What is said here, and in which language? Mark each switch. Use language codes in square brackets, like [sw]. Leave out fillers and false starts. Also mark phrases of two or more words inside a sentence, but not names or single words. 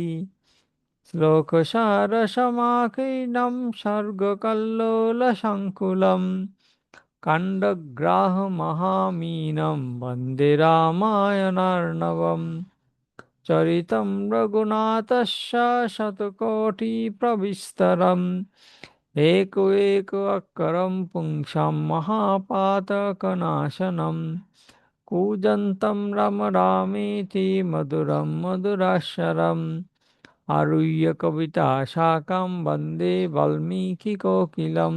[sa] श्लोकसार समाकीर्णम सर्गकल्लोल संकुलम, काण्डग्राह महामीनम वन्दे रामायणार्णवम। चरितम रघुनाथस्य शतकोटि प्रविस्तरम, एको एको अक्षरं पुंसां महापातकनाशनम्। कूजन्तं राम रामेति मधुरं मधुराक्षरम्, आरुह्य कविताशाखां वन्दे वाल्मीकिकोकिलम्।